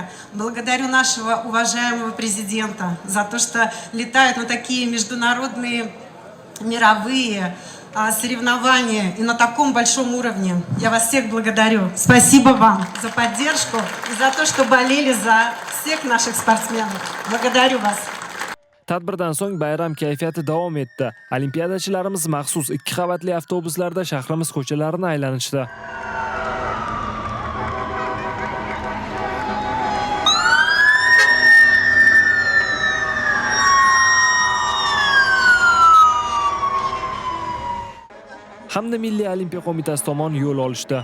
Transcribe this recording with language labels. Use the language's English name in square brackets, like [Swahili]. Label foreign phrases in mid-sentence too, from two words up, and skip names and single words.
[Russian] Благодарю нашего уважаемого президента за то, что летают на такие международные мировые соревнования и на таком большом уровне. Я вас всех благодарю. Спасибо вам за поддержку и за то, что болели за всех наших спортсменов. Благодарю вас. [Uzbek] Tadbirdan so'ng bayram kayfiyati davom etdi. Olimpiadachilarimiz maxsus 2 qavatli avtobuslarda shahrimiz ko'chalarini aylanishdi. Hamda Milliy Olimpiya qo'mitasi tomon yo'l olishdi.